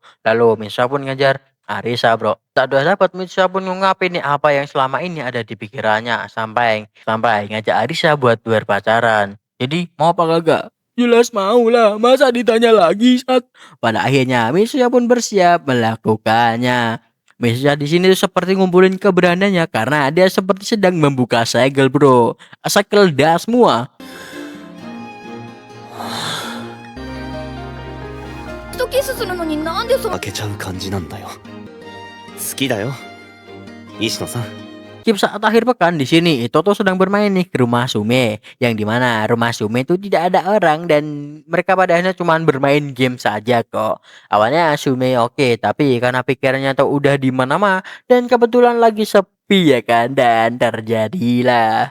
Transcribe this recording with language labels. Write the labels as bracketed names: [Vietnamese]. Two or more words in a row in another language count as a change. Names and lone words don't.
[Indonesian] Lalu Mitsuya pun ngejar Arisa bro. Tak udah dapat Mitsuya pun ngungkapin nih apa yang selama ini ada di pikirannya sampai ngajak Arisa buat berpacaran. Jadi mau apa kagak? Jelas mau lah. Masa ditanya lagi saat pada akhirnya Mitsuya pun bersiap melakukannya. Mesya di sini seperti ngumpulin keberaniannya karena dia seperti sedang membuka segel bro. Segel dah semua. [Japanese] とキスするのになんでそ開けちゃう感じなんだよ。好きだよ石野さん。 [Indonesian] Skip saat akhir pekan di sini Toto sedang bermain nih ke rumah Sume yang dimana rumah Sume itu tidak ada orang dan mereka pada akhirnya cuma bermain game saja kok. Awalnya Sume oke, tapi karena pikirannya tuh udah di mana-mana dan kebetulan lagi sepi ya kan dan terjadilah.